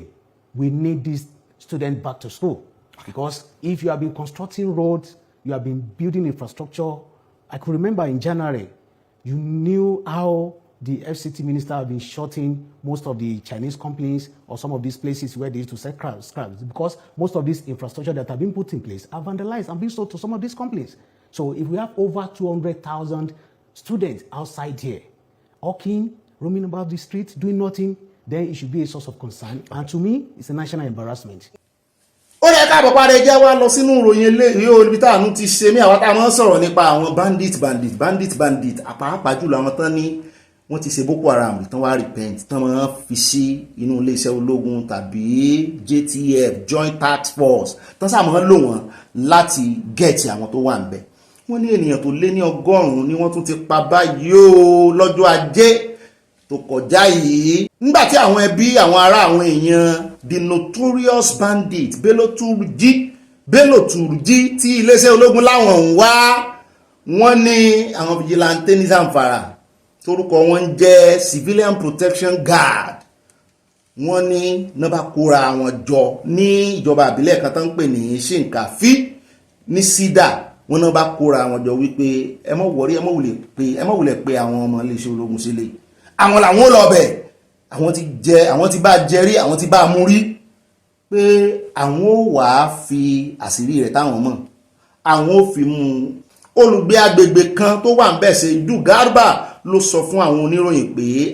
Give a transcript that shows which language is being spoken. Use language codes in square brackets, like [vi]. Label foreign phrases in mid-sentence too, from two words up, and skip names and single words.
[en] We need these students back to school. Because if you have been constructing roads, you have been building infrastructure, I could remember in January, you knew how the FCT minister have been shutting most of the Chinese companies or some of these places where they used to sell scraps because most of this infrastructure that have been put in place are vandalized and being sold to some of these companies. So if we have over 200,000 students outside here, hawking, roaming about the streets, doing nothing, then it should be a source of concern. And to me, it's a national embarrassment. [yo] Ó yẹ káàbọ̀ padà jẹ́ wá lọ sínú ìròyìn eléyìí olùbí táànú ti ṣe mí àwọn táwọn sọ̀rọ̀ nípa àwọn bandit àpapàá jùlọ àwọn tán ní wọ́n ti ṣe Boko Haram tán wá repent tán máa fi sí inú iléeṣẹ́ ológun tàbí JTF Joint Task Force tán sáà máa lò wọ́n láti gẹ̀ẹ́tì àwọn tó wà ń bẹ̀. Wọ́n ní ènìyàn tó lé ní 100 ni wọ́n tún ti pa báyìí ó lọ́jọ́ Ajé tó kọjá yìí nígbàtí àwọn ẹbí àwọn ará àwọn èèyàn [en] the notorious bandit [yo] bello Turji tí iléeṣẹ́ ológun láwọn ń wá wọ́n ní àwọn vigilante ní Zamfara torúkọ wọn jẹ́ [en] civilian protection guard [yo] wọ́n ní nọ́bà kóra wọn jọ ní ìjọba àbílẹ̀ kan tó ń pè ní Shinkafi ní Sida wọ́n nọ́bà kóra wọn jọ wípé ẹ má wọrí ẹ má wulẹ̀ pé àwọn ọmọ iléeṣẹ́ ológun sílẹ̀ àwọn làwọn lọ bẹ̀ àwọn ti bá jẹrí àwọn ti bá mú rí pé àwọn ò wá fi àṣírí rẹ̀ táwọn mọ̀ àwọn ò fi mú olùgbé agbègbè kan tó wà ń bẹ̀ ṣe Ìdú Garba ló sọ fún àwọn oníròyìn pé